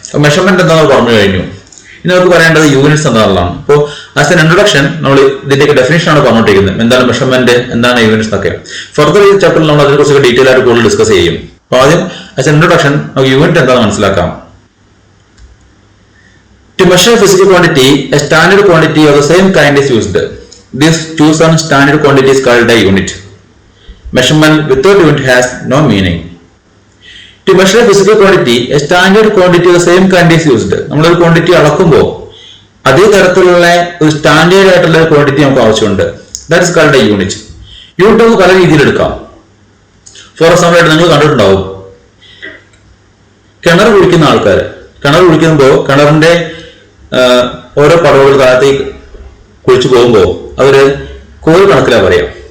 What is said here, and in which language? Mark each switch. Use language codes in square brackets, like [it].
[ml] Measurement എന്താണെന്ന് പറഞ്ഞു കഴിഞ്ഞു. ഇനി നമുക്ക് പറയേണ്ടത് യൂണിറ്റ്സ് എന്താണെന്നുള്ളതാണ്. അപ്പോൾ ആസ് എൻ ഇൻട്രൊഡക്ഷൻ നമ്മൾ ഇതിന്റെയൊക്കെ ഡെഫിനേഷൻ ആണ് പറഞ്ഞുകൊണ്ടിരിക്കുന്നത്. എന്താണ് മെഷർമെന്റ്, എന്താണ് യൂണിറ്റ്സ് എന്നൊക്കെ. ഫർദർ ഈ ചാപ്റ്ററിൽ നമ്മൾ അതിനെക്കുറിച്ച് ഡീറ്റെയിൽ ആയിട്ട് കൂടുതൽ ഡിസ്കസ് ചെയ്യും. അപ്പോൾ ആദ്യം ആസ് എൻ ഇൻട്രൊഡക്ഷൻ നമുക്ക് യൂണിറ്റ് എന്താണെന്ന് മനസ്സിലാക്കാം. [en] To measure physical quantity, a standard quantity of the same kind is used. This chosen standard quantity is called a unit. Measurement without unit has no meaning. To measure physical quantity, a standard quantity of the same kind is used. [ml] നമ്മളൊരു quantity അളക്കുമ്പോൾ അതേ തരത്തിലുള്ള ഒരു standard ആയിട്ടുള്ള quantity നമുക്ക് ആവശ്യമുണ്ട്. [en] That is called a unit. [ml] Unit നമുക്ക് പല രീതിയിൽ എടുക്കാം. ഫോർ എക്സാമ്പിൾ ആയിട്ട് നിങ്ങൾ കണ്ടിട്ടുണ്ടാവും, കിണർ കുഴിക്കുന്ന ആൾക്കാർ കിണർ കുഴിക്കുമ്പോൾ കിണറിന്റെ ഓരോ പടവുകൾ താഴത്തേക്ക് കുഴിച്ചു പോകുമ്പോൾ അവര് കോല് കണക്കിലാ പറയാം.